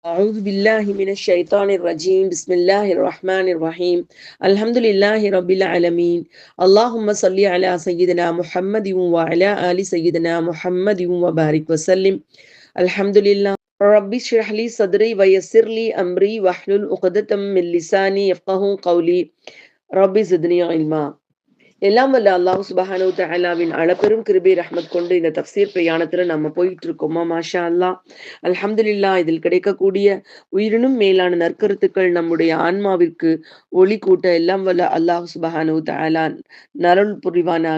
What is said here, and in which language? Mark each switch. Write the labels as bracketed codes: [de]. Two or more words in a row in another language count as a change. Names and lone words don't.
[ar] أعوذ بالله من الشيطان الرجيم بسم الله الرحمن الرحيم الحمد لله رب العالمين اللهم صل على سيدنا محمد وعلى آل سيدنا محمد وبارك وسلم الحمد لله رب اشرح لي صدري ويسر لي أمري واحلل عقدة من لساني يفقهوا قولي رب زدني علما. [ta] எல்லாம் வல்ல அல்லாஹ் [ar] سبحانه وتعالى [ta] அளப்பெரும் கிருபை ரஹ்மத் கொண்டு இந்த தஃப்சீர் பிரயாணத்துல நம்ம போயிட்டு இருக்கோமா, [ar] ما شاء الله. الحمد لله. [ta] இதில் கிடைக்கக்கூடிய உயிரினும் மேலான நற்கருத்துக்கள் நம்முடைய ஆன்மாவிற்கு ஒளி கூட்ட எல்லாம் வல்ல அல்லாஹ் [ar] سبحانه وتعالى [ta] நருள் புரிவானாக.